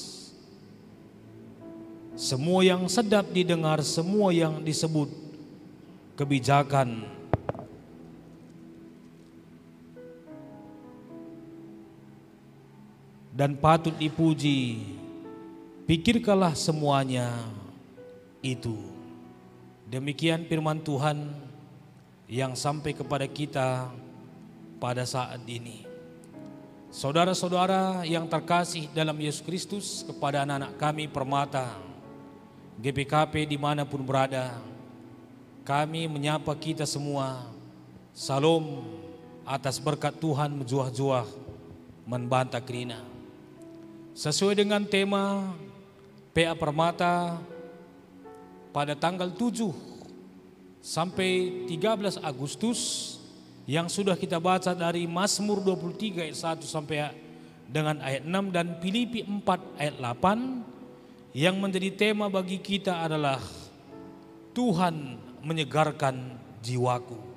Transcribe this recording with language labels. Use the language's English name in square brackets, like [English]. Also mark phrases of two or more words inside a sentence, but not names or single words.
[Indonesian] semua yang sedap didengar, semua yang disebut kebijakan, dan patut dipuji, pikirkanlah semuanya itu. Demikian firman Tuhan yang sampai kepada kita pada saat ini. Saudara-saudara yang terkasih dalam Yesus Kristus, kepada anak-anak kami Permata GPKP dimanapun berada, kami menyapa kita semua, salam atas berkat Tuhan [Batak Karo] menjuah-juah membantah krina. [Indonesian] Sesuai dengan tema PA Permata pada tanggal 7 sampai 13 Agustus yang sudah kita baca dari Mazmur 23 ayat 1 sampai dengan ayat 6 dan Filipi 4 ayat 8, yang menjadi tema bagi kita adalah Tuhan menyegarkan jiwaku.